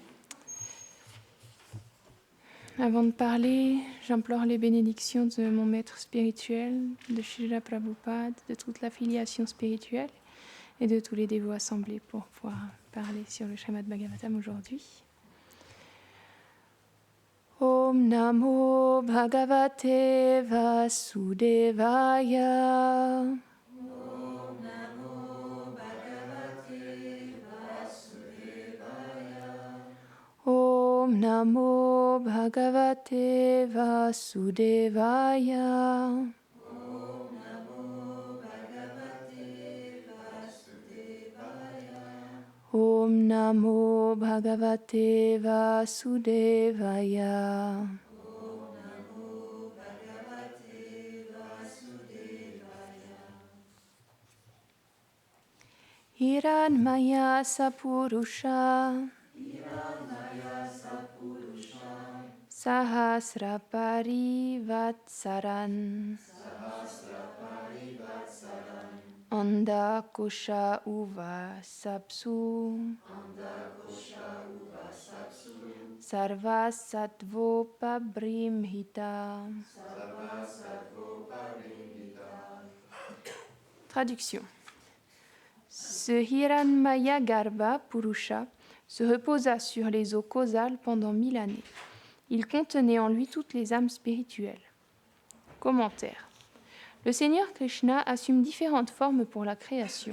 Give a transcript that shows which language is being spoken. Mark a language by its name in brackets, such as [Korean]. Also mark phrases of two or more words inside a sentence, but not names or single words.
[French] Avant de parler, j'implore les bénédictions de mon maître spirituel, de Srila Prabhupada, de toute l'affiliation spirituelle et de tous les dévots assemblés pour pouvoir parler sur le Srimad Bhagavatam aujourd'hui. [Sanskrit] ॐ नमो भगवते वासुदेवाय. ॐ नमो भगवते वासुदेवाय. ॐ नमो भगवते वासुदेवाय. ॐ नमो भगवते वासुदेवाय. ॐ नमो भगवते वासुदेवाय. ॐ नमो भगवते वासुदेवाय. हिरण्मय सपुरुष. हिरण्मय सपुरुष. सहस्रपरि वत्सरान्. सहस्रपरि वत्सरान्. अण्डकुश उव सप्सु. अण्डकुश उवासप्सु. सर्वसत्त्वोपबृंहित. सर्वसत्त्वोपबृंहित. [French] Traduction. Ce Hiranmaya Garbha Purusha se reposa sur les eaux causales pendant 1000 années. Il contenait en lui toutes les âmes spirituelles. Commentaire. Le Seigneur Krishna assume différentes formes pour la création.